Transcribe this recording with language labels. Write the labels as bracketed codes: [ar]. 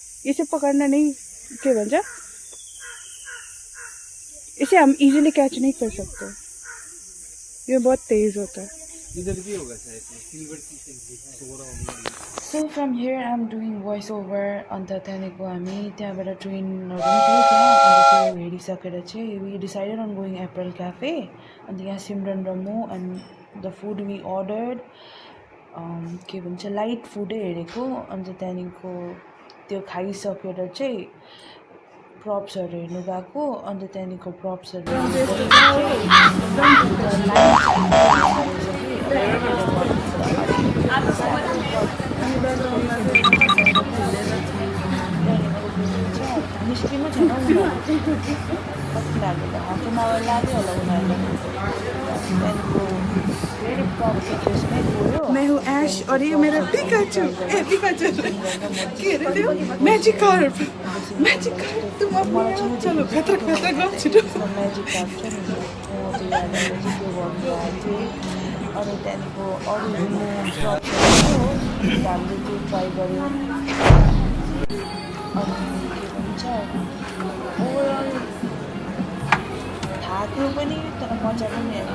[hi] इसे पकड़ना नहीं, [ne] क्या भन्छ, [hi] इसे हम इजीली कैच नहीं कर सकते, ये बहुत तेज होता है। इधर भी होगा शायद, सिल्वर की। [en] So from here I am doing voice over. [ne] अन्त त्यहाँदेखिको हामी त्यहाँबाट ट्रेनहरू पनि थियो त्यहाँ, अन्त त्यो हेरिसकेर चाहिँ [en] We decided on going Apple cafe. [ne] अन्त यहाँ सिमरन र म [en] and the food we ordered [ne] के भन्छ लाइट फुडै हेरेको। अन्त त्यहाँदेखिको त्यो खाइसकेर चाहिँ प्रप्सहरू हेर्नु गएको। अन्त त्यहाँदेखिको प्रप्सहरू निस्किनु छैन उनीहरू, कति लाग्यो त, हाफ एन आवर लाग्यो होला उनीहरूलाई। त्यहाँदेखिको फेरि प्रप्स त्यसमै गयो। [hi] मैं हूँ ऐश और ये मेरा पिकाचू के अरे त्यो मैजिक कार्प तुम अपना चलो खतरा खतरा [ne] गफ छिटो। म्याजिक कार्प छ नि, त्यो याद आएर चाहिँ त्यो गर्नु गएको थिएँ। अनि त्यहाँदेखिको अरू प्रप्सहरू थियो, हामीले त्यो ट्राई गऱ्यौँ। अनि के भन्छ ओभरअल थाक्यो पनि तर मजा पनि आयो।